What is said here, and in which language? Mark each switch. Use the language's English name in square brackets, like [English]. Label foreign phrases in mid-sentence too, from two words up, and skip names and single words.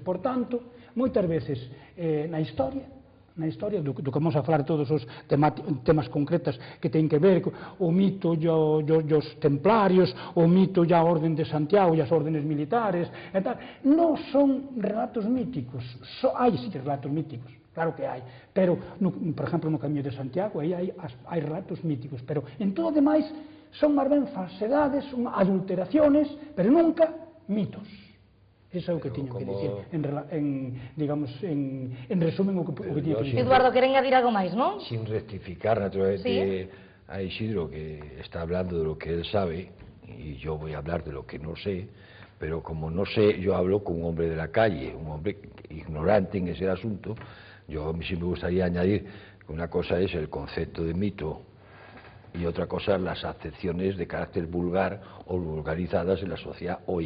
[Galician] Por tanto, moitas veces na historia, do que vamos a falar todos os temas concretas que ten que ver o mito dos templarios, o mito da Orden de Santiago e as órdenes militares, e tal, non son relatos míticos, hai sí relatos míticos, claro que hai, pero, por exemplo, no Camiño de Santiago, aí hai relatos míticos, pero en todo o demais son máis ben falsedades, son adulteraciones, pero nunca mitos. Eso é o que tiño que dicir, digamos, en resumen o que tiño que dicir. Eduardo, quere engadir algo máis, non? [Spanish] Sin rectificar, naturalmente, a Isidro, que está hablando de lo que él sabe, y yo voy a hablar de lo que no sé, pero como no sé, yo hablo con un hombre de la calle, un hombre ignorante en ese asunto. Yo a mí sí me gustaría añadir que una cosa es el concepto de mito y otra cosa las acepciones de carácter vulgar o vulgarizadas en la sociedad hoy.